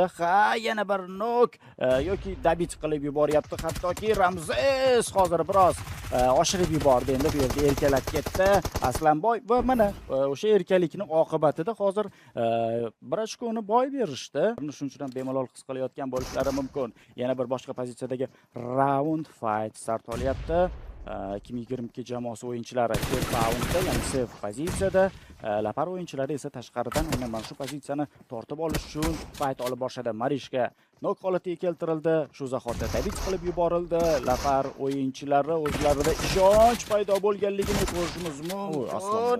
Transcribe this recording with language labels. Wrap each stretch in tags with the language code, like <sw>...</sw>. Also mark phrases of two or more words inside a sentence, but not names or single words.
<uz>Yana bir nok yoki dabit qilib yuboryapti. Hattoki Ramzes hozir biroz oshirib yubordi. Endi bu yerda erkalab ketdi Aslanboy va mana o'sha erkalikning oqibatida hozir bir ochkoni boy berishdi. Shuning uchun ham bemalol his qilayotgan bo'lishlari mumkin. Yana bir boshqa pozitsiyadagi</uz> <en>round fight start</en> <uz>olyapti. 2022 jamoasi o'yinchilari raundda, ya'ni safe pozitsiyada, Lapar o'yinchilari esa tashqaridan aynan mana shu pozitsiyani tortib olish uchun fight olib boshladi. Marishka nok holatiga keltirildi. Shu zahotda dabit qilib yuborildi. Lapar o'yinchilari o'zlarida ishonch paydo bo'lganligini ko'rishimiz mumkin.</uz>